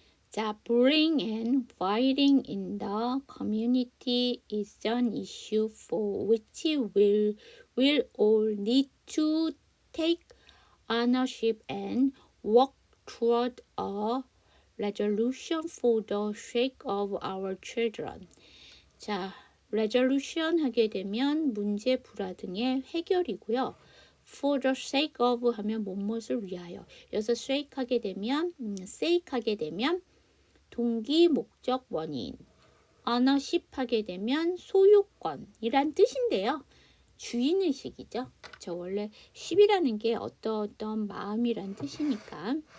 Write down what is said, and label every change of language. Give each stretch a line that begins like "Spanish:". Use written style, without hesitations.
English: 자, bullying and fighting in the community is an issue for which we'll all need to take ownership and work toward a resolution for the sake of our children.
Korean: 자, resolution 하게 되면 문제, 불화 등의 해결이고요. For the sake of 하면 무엇을 위하여. 여기서 sake 하게 되면 sake 하게 되면 동기, 목적, 원인. ownership 하게 되면 소유권이란 뜻인데요. 주인의식이죠. 저 원래 ship이라는 게 어떤 마음이란 뜻이니까.